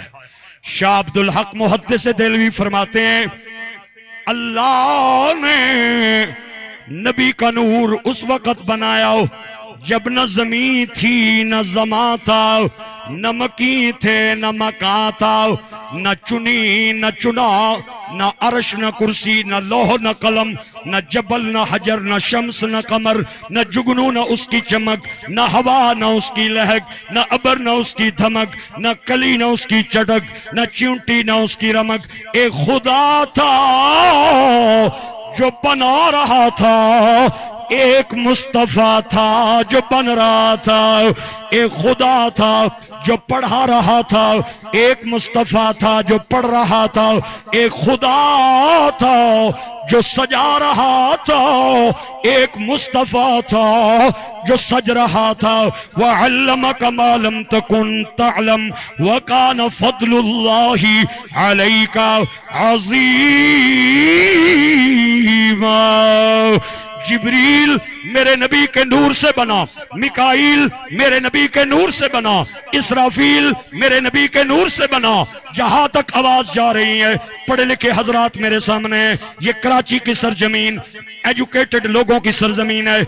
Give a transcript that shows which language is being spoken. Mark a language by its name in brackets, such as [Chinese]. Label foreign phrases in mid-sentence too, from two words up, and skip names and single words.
[Urdu] شاہ عبدالحق محدث دہلوی فرماتے ہیں اللہ نے نبی کا نور اس وقت بنایا جب نہ زمین تھی نہ زماں تھا، نہ مکیں تھے نہ مکاں تھا، نہ چنیں نہ چناں, نہ عرش نہ کرسی، نہ لوح نہ قلم، نہ جبل نہ حجر، نہ شمس نہ قمر، نہ جگنو نہ اس کی چمک، نہ ہوا نہ اس کی لہک، نہ ابر نہ اس کی دھمک، نہ کلی نہ اس کی چٹک، نہ چیونٹی نہ اس کی رمق. ایک خدا تھا جو بنا رہا تھا، ایک مصطفیٰ تھا جو بن رہا تھا. ایک خدا تھا جو پڑھا رہا تھا، ایک مصطفیٰ تھا جو پڑھ رہا تھا. ایک خدا تھا جو سجا رہا تھا، ایک مصطفیٰ تھا جو سج رہا تھا. [Arabic] وعلمك ما لم تكن تعلم وكان فضل الله عليك عظيما. [Urdu] جبریل میرے نبی کے نور سے بنا، میکائیل میرے نبی کے نور سے بنا، اسرافیل میرے نبی کے نور سے بنا. جہاں تک آواز جا رہی ہے پڑھے لکھے حضرات میرے سامنے، یہ کراچی کی سرزمین ایجوکیٹڈ لوگوں کی سرزمین ہے.